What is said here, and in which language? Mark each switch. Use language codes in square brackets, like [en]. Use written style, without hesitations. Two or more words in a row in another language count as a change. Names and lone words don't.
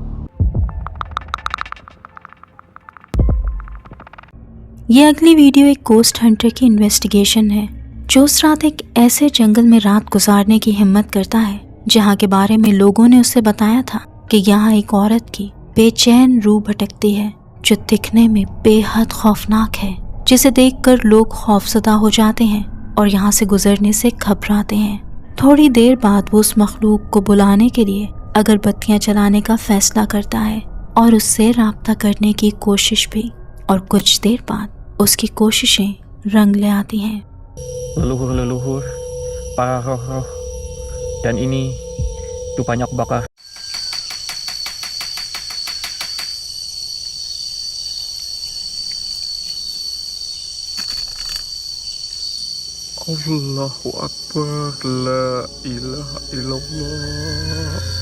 [hi] ये अगली वीडियो एक गोस्ट हंटर की इन्वेस्टिगेशन है जो उस रात एक ऐसे जंगल में रात गुजारने की हिम्मत करता है जहाँ के बारे में लोगों ने उसे बताया था कि यहाँ एक औरत की बेचैन रूह भटकती है जो दिखने में बेहद खौफनाक है, जिसे देखकर लोग खौफजदा हो जाते हैं और यहाँ से गुजरने से घबराते हैं। थोड़ी देर बाद वो उस मखलूक को बुलाने के लिए अगरबत्तियाँ जलाने का फैसला करता है और उससे राब्ता करने की कोशिश भी, और कुछ देर बाद उसकी कोशिशें रंग ले आती हैं। [id] Leluhur-leluhur, para roh-roh, dan ini Tupanyok bakar. [ar] الله أكبر، لا إله إلا الله,